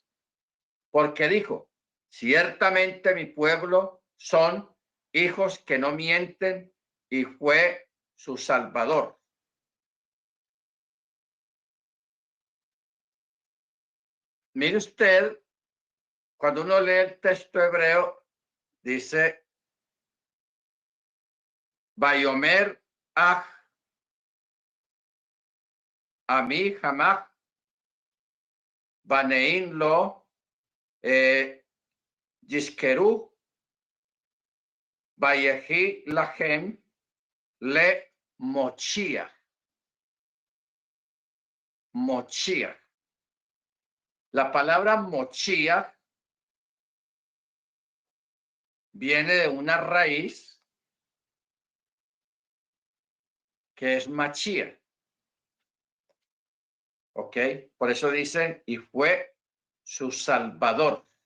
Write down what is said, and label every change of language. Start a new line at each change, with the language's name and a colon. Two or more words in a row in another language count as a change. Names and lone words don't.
Spanish: Porque dijo, ciertamente mi pueblo son hijos que no mienten, y fue su Salvador. Mire usted, cuando uno lee el texto hebreo, dice,
Hebrew: ויאמר אך עמי המה, בנים לא ישקרו ויהי להם למושיע.
Spanish: Mochia. La palabra mochia viene de una raíz que es machía. ¿Ok? Por eso dice, y fue su Salvador.